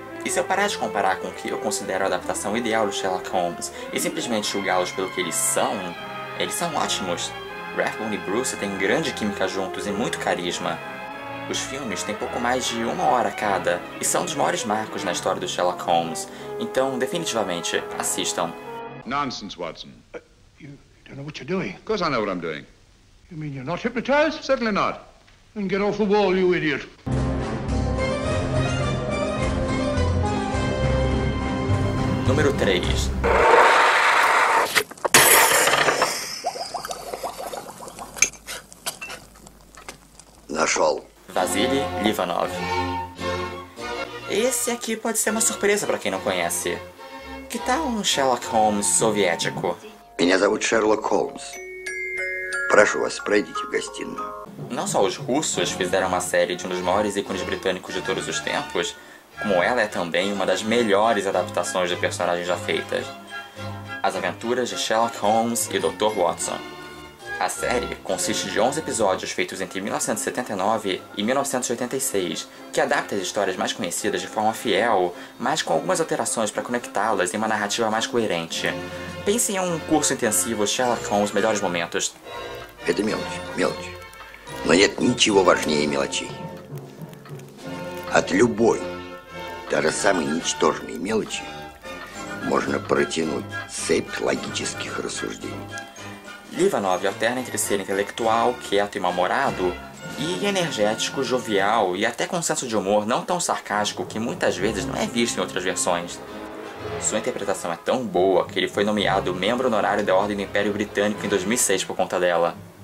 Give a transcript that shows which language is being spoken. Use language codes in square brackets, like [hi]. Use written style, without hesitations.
[pt] E se eu parar de comparar com o que eu considero a adaptação ideal do Sherlock Holmes e simplesmente julgá-los pelo que eles são ótimos. Rathbone e Bruce têm grande química juntos e muito carisma. Os filmes têm pouco mais de 1 hora cada e são dos maiores marcos na história do Sherlock Holmes, então definitivamente assistam. [en] Nonsense, Watson. You don't know what you're doing. Of course I know what I'm doing. You mean you're not hypnotized? Certainly not. Then get off the wall, you idiot. [pt] Número 3. [ru] Нашел. [pt] Vasily Livanov. Esse aqui pode ser uma surpresa para quem não conhece. Que tal um Sherlock Holmes soviético? [ru] Меня зовут Шерлок Холмс. Прошу вас, пройдите в гостиную. [pt] Não só os russos fizeram uma série de um dos maiores ícones britânicos de todos os tempos, como ela é também uma das melhores adaptações de personagens já feitas. As Aventuras de Sherlock Holmes e Dr. Watson. A série consiste de 11 episódios feitos entre 1979 e 1986, que adapta as histórias mais conhecidas de forma fiel, mas com algumas alterações para conectá-las em uma narrativa mais coerente. Pense em um curso intensivo Sherlock Holmes Melhores Momentos. [ru] Это мелочь. Но нет ничего важнее мелочей. От любой, даже самой ничтожной мелочи можно протянуть цепь логических рассуждений. [pt] Livanov alterna entre ser intelectual, quieto e mal-humorado, e energético, jovial e até com um senso de humor não tão sarcástico que muitas vezes não é visto em outras versões. Sua interpretação é tão boa que ele foi nomeado membro honorário da Ordem do Império Britânico em 2006 por conta dela.